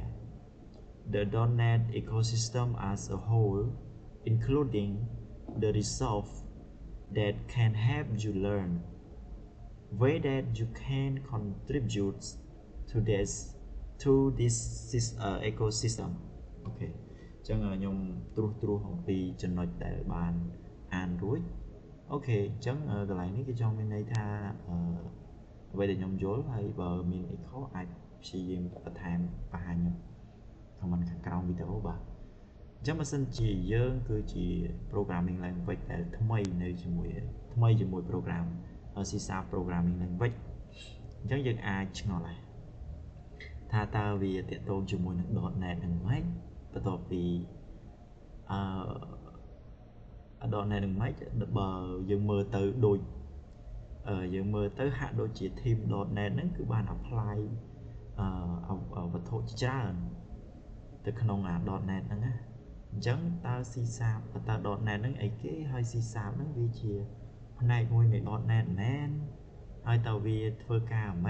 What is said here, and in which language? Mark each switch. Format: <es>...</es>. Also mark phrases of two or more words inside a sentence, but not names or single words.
<en>The .NET ecosystem as a whole, including the resources that can help you learn, way that you can contribute to this ecosystem. Okay.</en> <km>អញ្ចឹងខ្ញុំត្រួសអំពីចំណុចដែលបានអានរួចអូខេអញ្ចឹងកន្លែង នេះគេចង់មានន័យថាអ្វីដែលខ្ញុំយល់ហើយបើមានអីខុសអាចព្យាយាមបន្ថែមបង្ហាញខ្ញុំ comment ខាងក្រោមវីដេអូបាទអញ្ចឹងបើសិនជាយើងគឺជា</km> <en>programming language</en> <km>ដែលថ្មីជាមួយ program</km> <en>C# programming language</en> <km>អញ្ចឹងយើងអាចឆ្ងល់ដែរថាតើវាទាក់ទងជាមួយនឹង .NET នឹងម៉េចបន្ទាប់ពី .NET នឹងម៉េចបើយើងមើលទៅដូចហាក់ដូចជា theme.NET ហ្នឹងគឺបាន apply វត្ថុច្រើនទៅក្នុង.NET ហ្នឹងណាអញ្ចឹងតើ C# តើ .NET ហ្នឹងអីគេហើយ C# ហ្នឹងវាជាផ្នែកមួយនៃ .NET មែនហើយតើវាធ្វើការម៉េ</km>